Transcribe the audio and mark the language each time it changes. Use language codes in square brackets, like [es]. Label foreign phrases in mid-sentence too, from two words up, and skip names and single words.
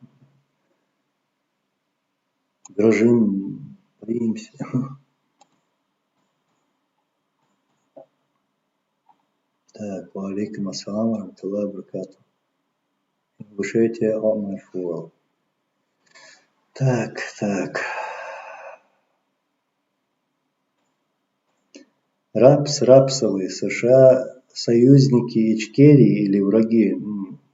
[ru] Дрожим, боимся. [ar] Так, وعليكم السلام ورحمة الله وبركاته. [ru] Ингушетия, Омарфуал. Так. Рапсовые США союзники Ичкерии или враги?